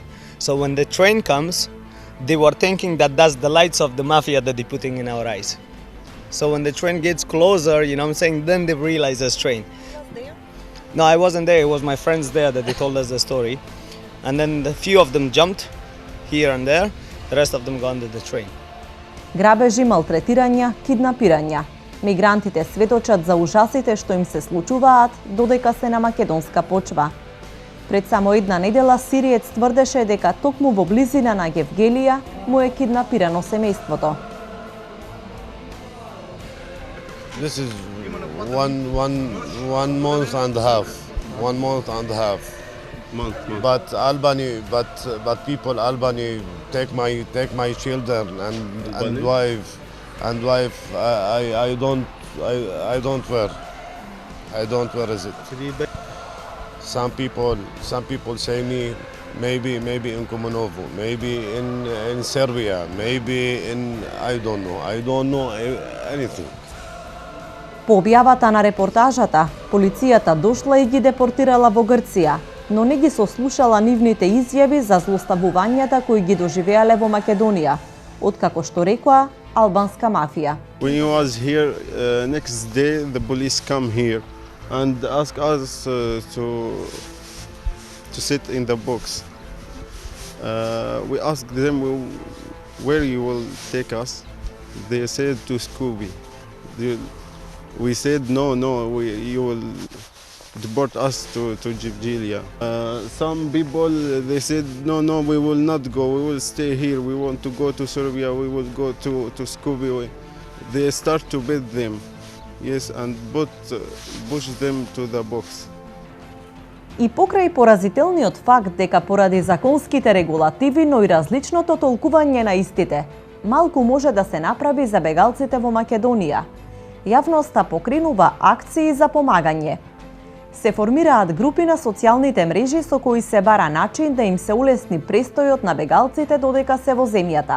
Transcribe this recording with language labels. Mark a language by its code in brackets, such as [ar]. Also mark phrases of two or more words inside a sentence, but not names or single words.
[en] So when the train comes, they were thinking that that's the lights of the mafia that they're putting in our eyes. So when the train gets closer, you know what I'm saying, then they realize it's train. No, I wasn't there. It was my friends there that they told us the story. And then a few of them jumped here and there. The rest of them got under the train. [mk] Грабежи, малтретирања, киднапирања. Мигрантите сведочат за ужасите што им се случуваат додека се на македонска почва. Пред само една недела сириец тврдеше дека токму во близина на Гевгелија му е киднапирано семејството. [en] This is one month and a half. 1 month and a half. But Albany, but people Albany take my children and wife. I don't wear. I don't wear is it. Some people say me maybe in Kumanovo, maybe in Serbia, maybe in I don't know anything. [mk] По објавата на репортажата, полицијата дошла и ги депортирала во Грција, но не ги сослушала нивните изјави за злоставувањата кои ги доживеале во Македонија, откако што рекоа албанска мафија. [en] When he was here, next day the police come here and ask us to sit in the box. We asked them where you will take us. They said to Scooby. We said no, you will deport us to Gevgelia. Some people they said no, we will not go. We will stay here. We want to go to Serbia. We will go to Skopje. They start to beat them, yes, and push them to the box. [mk] И покрај поразителниот факт дека поради законските регулативи, но и различното толкување на истите, малку може да се направи за бегалците во Македонија. Јавноста покренува акции за помагање. Се формираат групи на социјалните мрежи со кои се бара начин да им се улесни престојот на бегалците додека се во земјата.